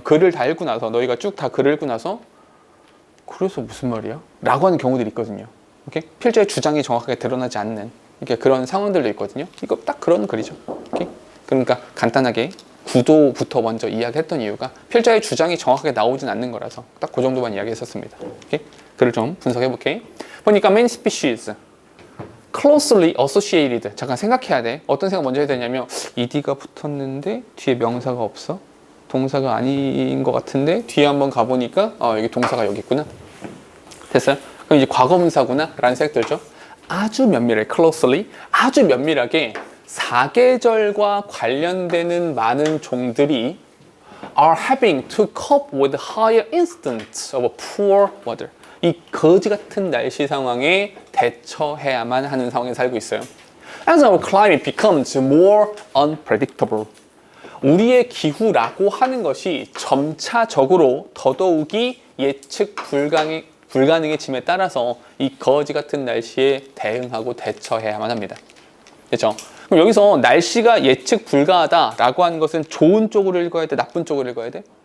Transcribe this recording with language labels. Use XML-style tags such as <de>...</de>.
<ko>글을 다 읽고 나서 너희가 쭉 다 글을 읽고 나서 그래서 무슨 말이야? 라고 하는 경우들이 있거든요. 오케이? 필자의 주장이 정확하게 드러나지 않는 그런 상황들도 있거든요. 이거 딱 그런 글이죠. 오케이? 그러니까 간단하게 구도부터 먼저 이야기했던 이유가 필자의 주장이 정확하게 나오진 않는 거라서 딱 그 정도만 이야기했었습니다. 오케이? 글을 좀 분석해볼게. 보니까</ko> <en>many species closely associated.</en> <ko>잠깐 생각해야 돼. 어떤 생각 먼저 해야 되냐면 ed가 붙었는데 뒤에 명사가 없어. 동사가 아닌 것 같은데 뒤에 한번 가보니까 여기 동사가 여기 있구나. 됐어요? 그럼 이제 과거분사구나 라는 생각 들죠? 아주 면밀하게 closely, 아주 면밀하게 사계절과 관련되는 많은 종들이</ko> <en>are having to cope with higher incidence of poor weather.</en> <ko>이 거지 같은 날씨 상황에 대처해야만 하는 상황에 살고 있어요.</ko> <en>As our climate becomes more unpredictable.</en> <ko>우리의 기후라고 하는 것이 점차적으로 더더욱이 예측 불가능해짐에 따라서 이 거지 같은 날씨에 대응하고 대처해야만 합니다. 그렇죠? 그럼 여기서 날씨가 예측 불가하다라고 하는 것은 좋은 쪽으로 읽어야 돼? 나쁜 쪽으로 읽어야 돼?</ko>